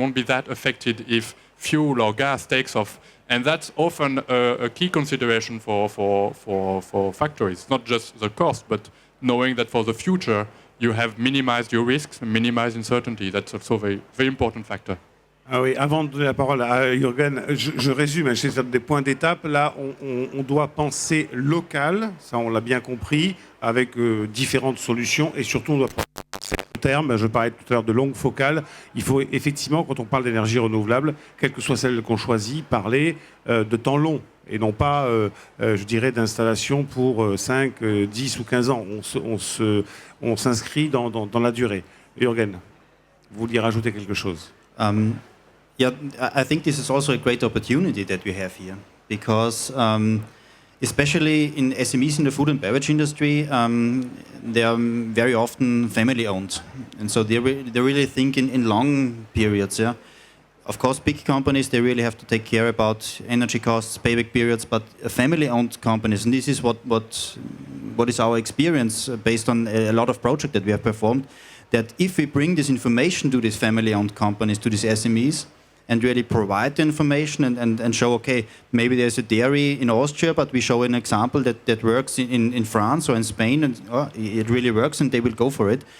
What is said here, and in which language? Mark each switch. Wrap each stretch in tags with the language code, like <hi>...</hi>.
<en>You won't be that affected if fuel or gas takes off. And that's often a key consideration for factories, not just the cost, but knowing that for the future, you have minimized your risks and minimized uncertainty. That's also a very, very important factor.</en> <fr>Ah oui, avant de donner la parole à Jürgen, je résume, c'est des points d'étape. Là, on doit penser local, ça on l'a bien compris, avec différentes solutions, et surtout on doit penser à terme. Je parlais tout à l'heure de longue focale. Il faut effectivement, quand on parle d'énergie renouvelable, quelle que soit celle qu'on choisit, parler de temps long. Et non pas, je dirais, d'installation pour 5, 10 ou 15 ans. On s'inscrit dans la durée. Jürgen, vous vouliez rajouter quelque chose?</fr> <en>Yeah, I think this is also a great opportunity that we have here, because especially in SMEs in the food and beverage industry, they are very often family-owned. And so they really think in long periods, yeah. Of course, big companies, they really have to take care about energy costs, payback periods, but family-owned companies, and this is what is our experience based on a lot of projects that we have performed, that if we bring this information to these family-owned companies, to these SMEs, and really provide the information and show, okay, maybe there's a dairy in Austria, but we show an example that works in France or in Spain, and it really works, and they will go for it.</en>